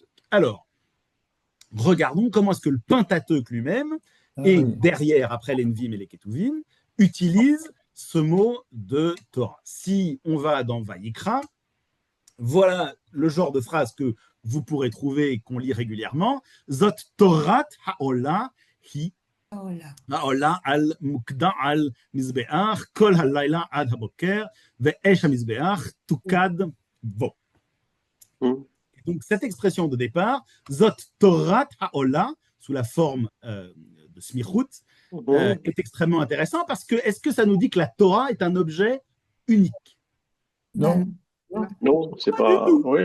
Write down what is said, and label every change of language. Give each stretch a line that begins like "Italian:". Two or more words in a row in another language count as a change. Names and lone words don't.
French: Alors, regardons comment est-ce que le Pentateuque lui-même, et derrière, après les Nevi'im et les Ketuvim, utilise ce mot de Torah. Si on va dans Vayikra, voilà le genre de phrase que vous pourrez trouver et qu'on lit régulièrement.
Hebrew: זאת תורת העולה היא העולה על מוקדה על המזבח כל הלילה עד הבוקר ואש המזבח תוקד בו.
French: Donc cette expression de départ,
Hebrew: זאת תורת העולה,
French: sous la forme de smichut, est extrêmement intéressant parce que est-ce que ça nous dit que la Torah est un objet unique? Non. Non, c'est pas. Oui.